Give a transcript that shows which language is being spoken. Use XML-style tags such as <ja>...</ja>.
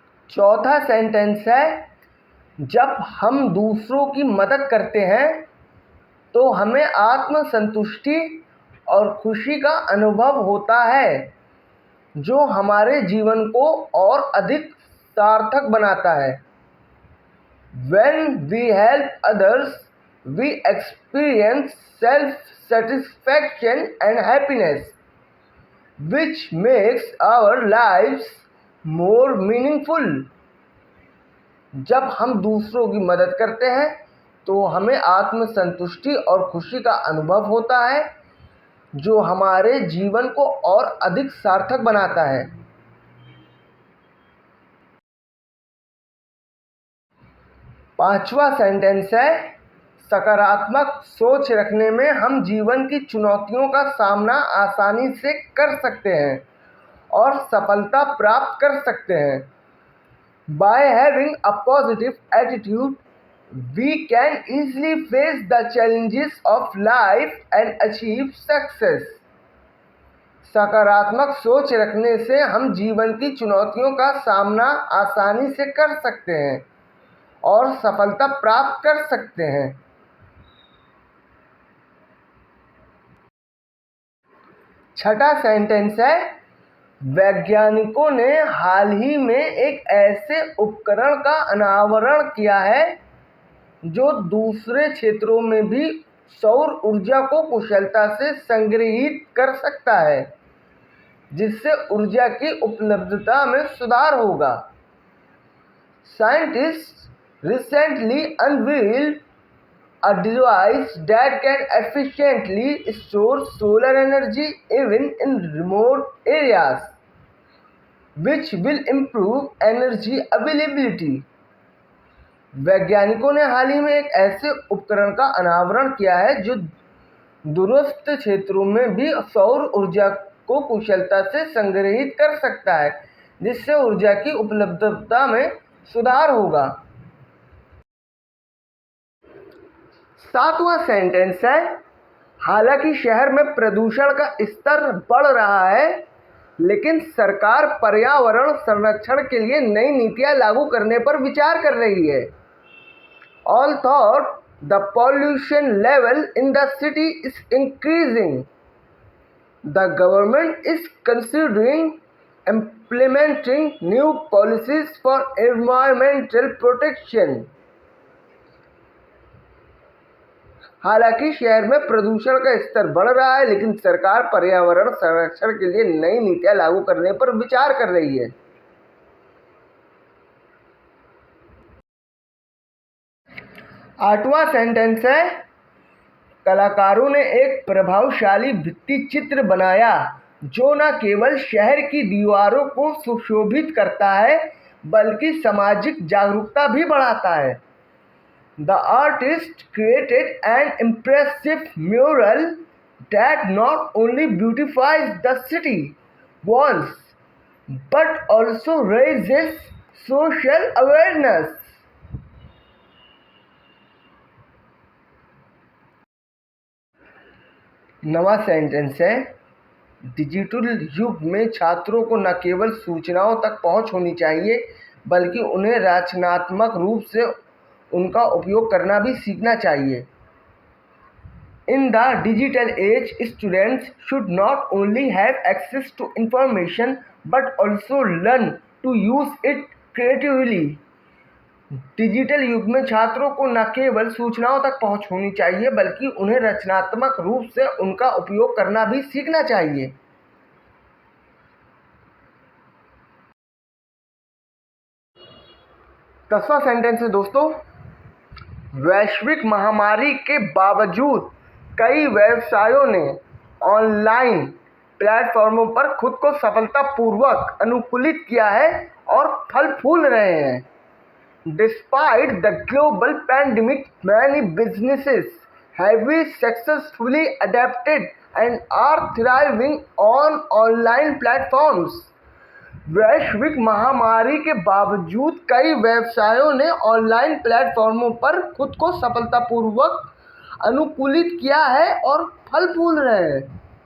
<hi>चौथा सेंटेंस है, जब हम दूसरों की मदद करते हैं तो हमें आत्म संतुष्टि और खुशी का अनुभव होता है जो हमारे जीवन को और अधिक सार्थक बनाता है।</hi> <en>When we help others, we experience self-satisfaction and happiness, which makes our lives more meaningful.</en> <hi>जब हम दूसरों की मदद करते हैं तो हमें आत्मसंतुष्टि और खुशी का अनुभव होता है जो हमारे जीवन को और अधिक सार्थक बनाता है। पांचवा सेंटेंस है, सकारात्मक सोच रखने में हम जीवन की चुनौतियों का सामना आसानी से कर सकते हैं और सफलता प्राप्त कर सकते हैं।</hi> <en>By having a positive attitude, we can easily face the challenges of life and achieve success.</en> <hi>सकारात्मक सोच रखने से हम जीवन की चुनौतियों का सामना आसानी से कर सकते हैं और सफलता प्राप्त कर सकते हैं। छठा सेंटेंस है, वैज्ञानिकों ने हाल ही में एक ऐसे उपकरण का अनावरण किया है जो दूसरे क्षेत्रों में भी सौर ऊर्जा को कुशलता से संग्रहित कर सकता है जिससे ऊर्जा की उपलब्धता में सुधार होगा।</hi> <en>Scientists recently unveiled a device that can efficiently store solar energy even in remote areas, which will improve energy availability.</en> <hi>वैज्ञानिकों ने हाल ही में एक ऐसे उपकरण का अनावरण किया है जो दूरस्थ क्षेत्रों में भी सौर ऊर्जा को कुशलता से संग्रहित कर सकता है जिससे ऊर्जा की उपलब्धता में सुधार होगा। सातवां सेंटेंस है, हालांकि शहर में प्रदूषण का स्तर बढ़ रहा है लेकिन सरकार पर्यावरण संरक्षण के लिए नई नीतियां लागू करने पर विचार कर रही है।</hi> <en>Although the pollution level in the city is increasing, The government is considering implementing new policies for environmental protection.</en> <hi>हालांकि शहर में प्रदूषण का स्तर बढ़ रहा है, लेकिन सरकार पर्यावरण संरक्षण के लिए नई नीतियां लागू करने पर विचार कर रही है। 8वां सेंटेंस है, कलाकारों ने एक प्रभावशाली भित्ति चित्र बनाया जो न केवल शहर की दीवारों को सुशोभित करता है बल्कि सामाजिक जागरूकता भी बढ़ाता है।</hi> <en>The artist created an impressive mural that not only beautifies the city walls but also raises social awareness.</en> <hi>नवा सेंटेंस है, डिजिटल युग में छात्रों को न केवल सूचनाओं तक पहुंच होनी चाहिए बल्कि उन्हें रचनात्मक रूप से उनका उपयोग करना भी सीखना चाहिए।</hi> <en>In the digital age, students should not only have access to information but also learn to use it creatively.</en> <hi>Digital युग में छात्रों को न केवल सूचनाओं तक पहुंच होनी चाहिए बल्कि उन्हें रचनात्मक रूप से उनका उपयोग करना भी सीखना चाहिए। 10वां सेंटेंस है दोस्तों, वैश्विक महामारी के बावजूद कई व्यवसायों ने ऑनलाइन प्लेटफॉर्मों पर खुद को सफलतापूर्वक अनुकूलित किया है और फल फूल रहे हैं।</hi> <en>Despite the global pandemic, many businesses have successfully adapted and are thriving on online platforms.</en> <hi>वैश्विक महामारी के बावजूद कई व्यवसायों ने ऑनलाइन प्लेटफॉर्मों पर खुद को सफलतापूर्वक अनुकूलित किया है और फल फूल रहे हैं।</hi>